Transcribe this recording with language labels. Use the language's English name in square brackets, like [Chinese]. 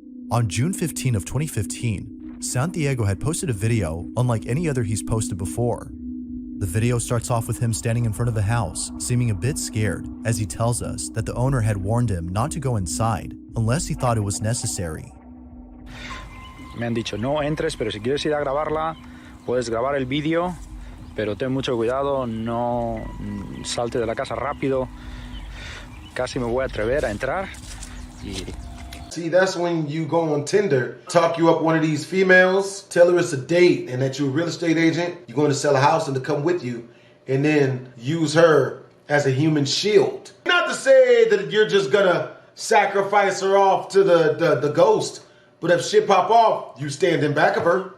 [English] On June 15 of 2015, Santiago had posted a video unlike any other he's posted before. The video starts off with him standing in front of the house, seeming a bit scared, as he tells us that the owner had warned him not to go inside unless he thought it was necessary. [Spanish] Me han dicho, no entres, pero si quieres ir a grabarla, puedes grabar el vídeo, pero ten mucho cuidado, no salte de la casa rápido. Casi me voy a atrever a entrar y... [English] See, that's when you go on Tinder, talk you up one of these females, tell her it's a date and that you're a real estate agent, you're going to sell a house and to come with you, and then use her as a human shield. Not to say that you're just gonna sacrifice her off to the ghost, but if shit pop off, you stand in back of her.